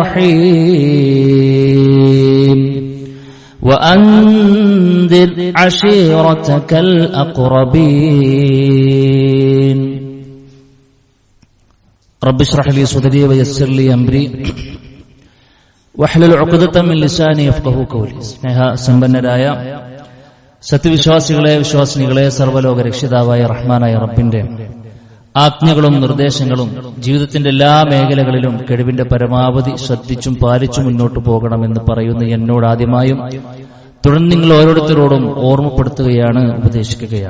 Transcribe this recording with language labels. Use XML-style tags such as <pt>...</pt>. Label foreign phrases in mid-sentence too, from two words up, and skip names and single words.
<ar>الرحيم وأنذر عشيرتك الأقربين رب اشرح لي صدري ويسر لي أمري واحلل عقدة من لساني يفقهوا قولي</ar> <ml>സ്നേഹ സമ്പന്നരായ സത്യവിശ്വാസികളെ വിശ്വാസിനികളെ സർവ്വലോക രക്ഷിതാവായ റഹ്മാനായ റബ്ബിന്റെ ആജ്ഞകളും നിർദ്ദേശങ്ങളും ജീവിതത്തിന്റെ എല്ലാ മേഖലകളിലും കഴിവിന്റെ പരമാവധി ശ്രദ്ധിച്ചും പാലിച്ചും മുന്നോട്ട് പോകണമെന്ന് പറയുന്ന എന്നോട് ആദ്യമായും തുടർന്ന് നിങ്ങൾ ഓരോരുത്തരോടും ഓർമ്മപ്പെടുത്തുകയാണ്, ഉപദേശിക്കുകയാണ്.</ml>